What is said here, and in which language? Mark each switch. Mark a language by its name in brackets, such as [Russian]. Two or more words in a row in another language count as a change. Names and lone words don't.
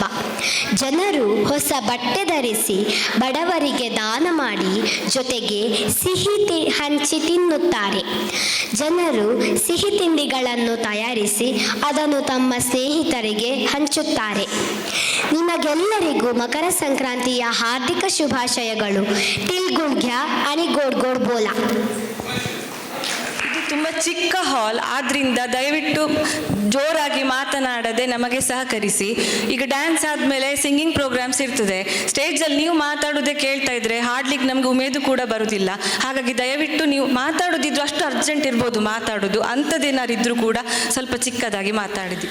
[Kannada] ಜನರು ಹೊಸ ಬಟ್ಟೆ ಧರಿಸಿ ಬಡವರಿಗೆ ದಾನ ಮಾಡಿ ಜೊತೆಗೆ ಸಿಹಿ ಹಂಚಿ ತಿನ್ನುತ್ತಾರೆ. ಜನರು ಸಿಹಿ ತಿಂಡಿಗಳನ್ನು ತಯಾರಿಸಿ ಅದನ್ನು ತಮ್ಮ ಸ್ನೇಹಿತರಿಗೆ ಹಂಚುತ್ತಾರೆ. ನಿಮಗೆಲ್ಲರಿಗೂ ಮಕರ ಸಂಕ್ರಾಂತಿಯ ಹಾರ್ದಿಕ ಶುಭಾಶಯಗಳು. [Marathi] तिळ गुळ घ्या आणि गोड गोड बोला. [Kannada] ಇದು ತುಂಬ ಚಿಕ್ಕ ಹಾಲ್, ಆದ್ರಿಂದ ದಯವಿಟ್ಟು ಜೋರಾಗಿ ಮಾತನಾಡದೆ ನಮಗೆ ಸಹಕರಿಸಿ. ಈಗ ಡ್ಯಾನ್ಸ್ ಆದಮೇಲೆ [English] singing programs [Kannada] ಇರ್ತದೆ. ಸ್ಟೇಜಲ್ಲಿ ನೀವು ಮಾತಾಡೋದೇ ಕೇಳ್ತಾ ಇದ್ರೆ ಹಾಡ್ಲಿಕ್ಕೆ ನಮಗೆ ಉಮೇದು ಕೂಡ ಬರುವುದಿಲ್ಲ. ಹಾಗಾಗಿ ದಯವಿಟ್ಟು ನೀವು ಮಾತಾಡೋದಿದ್ರು ಅಷ್ಟು ಅರ್ಜೆಂಟ್ ಇರ್ಬೋದು ಮಾತಾಡೋದು, ಅಂಥದ್ದೇನಾರಿದ್ರೂ ಕೂಡ ಸ್ವಲ್ಪ ಚಿಕ್ಕದಾಗಿ ಮಾತಾಡಿದ್ವಿ.